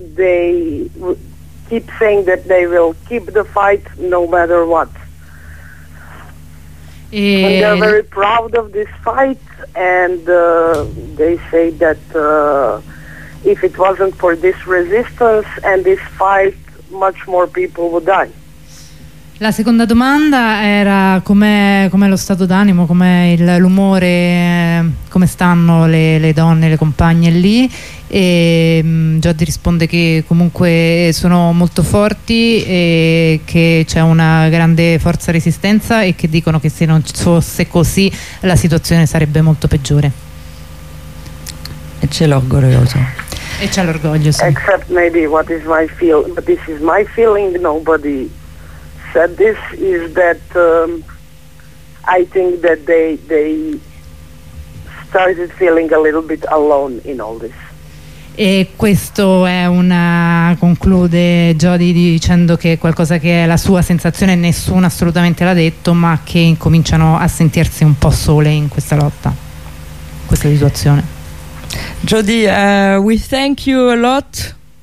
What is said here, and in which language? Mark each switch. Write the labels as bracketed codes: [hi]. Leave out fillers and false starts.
[en] They keep saying that they will keep the fight no matter what. And they're very proud of this fight, and they say that if it wasn't for this resistance and this fight, much more people would die. [it] La seconda domanda era com'è lo stato d'animo, com'è l'umore, come stanno le donne, le compagne lì, e Jody risponde che comunque sono molto forti e che c'è una grande forza resistenza e che dicono che se non fosse così la situazione sarebbe molto peggiore. E c'è l'orgoglioso. E c'è l'orgoglio, sì. [en] Except maybe what is my feel, but this is my feeling, nobody said this, is that I think that they started feeling a little bit alone in all this. [it] E questo è una, conclude Jody dicendo che è qualcosa che è la sua sensazione, nessuno assolutamente l'ha detto, ma che incominciano a sentirsi un po' sole in questa lotta, in questa situazione. [en] Jody, we thank you a lot.